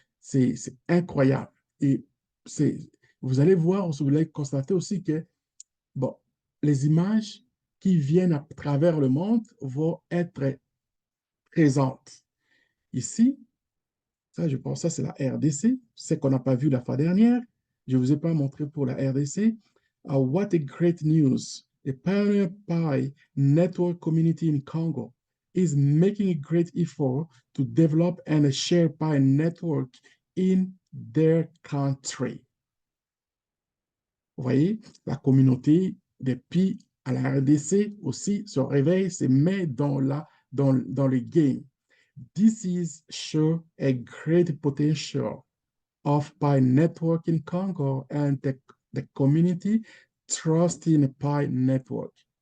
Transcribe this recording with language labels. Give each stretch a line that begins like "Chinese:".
French: C'est incroyable. Et vous allez voir, vous allez constater aussi que, bon, les images qui viennent à travers le monde vont être présentes. Ici, ça, je pense, ça, c'est la RDC. C'est qu'on n'a pas vu la fois dernière. Je ne vous ai pas montré pour la RDC.
English: What a great news. The Pioneer Pi network community in Congo is making a great effort to develop and share Pi network in their country.
French: Vous voyez, la communauté des Pi à la RDC aussi se réveille, se met dans le game.
English: This is sure a great potential of Pi network in Congo and the community trust in Pi network.